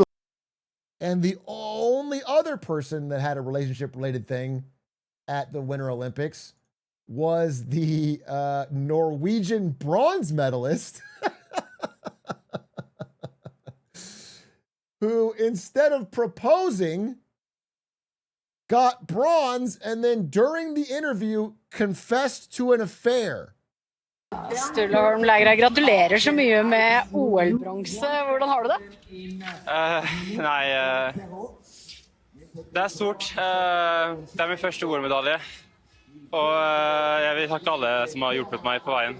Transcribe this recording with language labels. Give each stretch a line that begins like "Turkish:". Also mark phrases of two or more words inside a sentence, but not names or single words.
English: And the only other person that had a relationship-related thing at the Winter Olympics was the Norwegian bronze medalist who, instead of proposing, got bronze and then during the interview confessed to an affair.
Norwegian: Sturla gratulerer så mye med OL-bronse. Hvordan har du det? Det stort. Det min første OL-medalje. Og jeg vil takke alle som har hjulpet meg på veien.